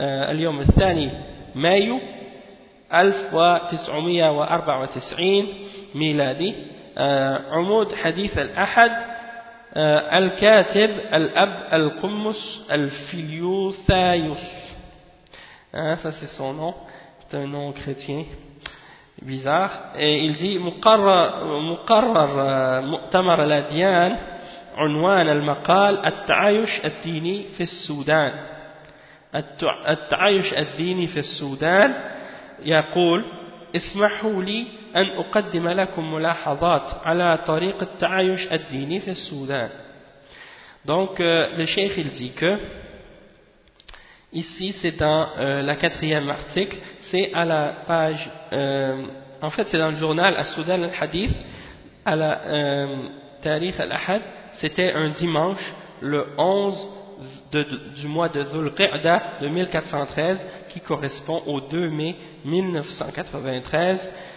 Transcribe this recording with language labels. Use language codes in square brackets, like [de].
[ar] اليوم الثاني مايو 1994 ميلادي عمود حديث الأحد الكاتب الأب القمص الفيليوثايوس. [fr] Ça c'est son nom, c'est un nom chrétien bizarre. Et il dit [ar] مقرر مؤتمر الأديان عنوان المقال التعايش الديني في السودان. التعايش الديني في السودان يقول اسمحوا لي أن أقدم لكم ملاحظات على طريق التعايش الديني في السودان. [fr] Donc le cheikh il dit que ici c'est dans la quatrième article, c'est à la page en fait c'est dans le journal As-Soudan al-Hadith à la Tarikh al-Ahad, c'était un dimanche le 11 du mois de Dhul-Qi'da de 1413, qui correspond au 2 mai 1993.